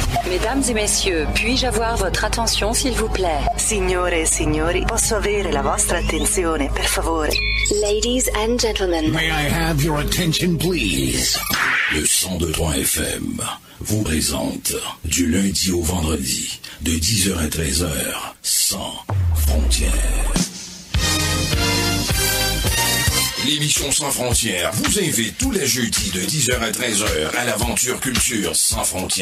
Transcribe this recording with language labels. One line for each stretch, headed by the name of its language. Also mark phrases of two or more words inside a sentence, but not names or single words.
French: Mesdames et messieurs, puis-je avoir votre attention s'il vous plaît?
Italian: Signore e signori, posso avere la vostra attenzione, per favore?
English: Ladies and gentlemen. May I have your attention, please?
French: Le 102.3 FM vous présente du lundi au vendredi, de 10h à 13h, sans frontières. L'émission Sans Frontières vous invite tous les jeudis de 10h à 13h à l'aventure culture sans frontières.